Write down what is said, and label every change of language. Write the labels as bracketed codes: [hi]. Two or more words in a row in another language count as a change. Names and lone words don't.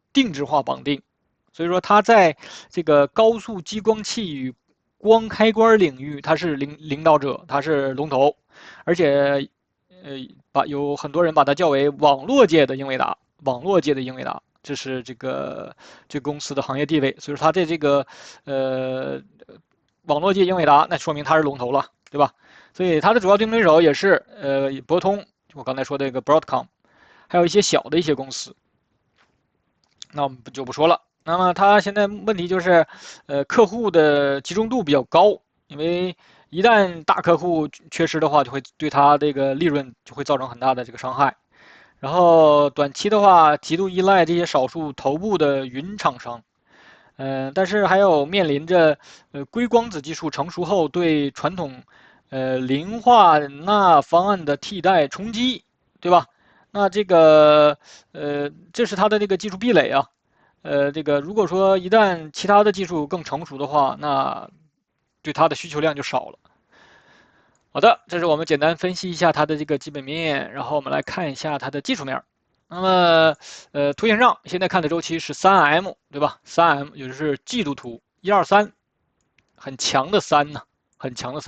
[zh] 定制化綁定，所以說它在這個高速激光器與光開關領域，它是領導者，它是龍頭，而且有很多人把它叫為網絡界的英偉達，網絡界的英偉達，這是這個公司的行業地位，所以說它在這個網絡界英偉達，那說明它是龍頭了，對吧？所以它的主要競爭對手也是博通，我剛才說的這個 Broadcom， 還有一些小的一些公司。那我們就不說了。那麼它現在問題就是客戶的集中度比較高，因為一旦大客戶缺失的話，就會對它這個利潤就會造成很大的這個傷害。然後短期的話，極度依賴這些少數頭部的雲廠商。但是還有面臨着硅光子技術成熟後對傳統磷化鈉方案的替代衝擊，對吧？那這個這是它的這個技術壁壘啊。這個如果說一旦其他的技術更成熟的話，那對它的需求量就少了。好的，這是我們簡單分析一下它的這個基本面，然後我們來看一下它的技術面。那麼圖形上現在看的周期是 3M， 對吧？ 3M 也就是季度圖，123，很強的3呢，很強的3。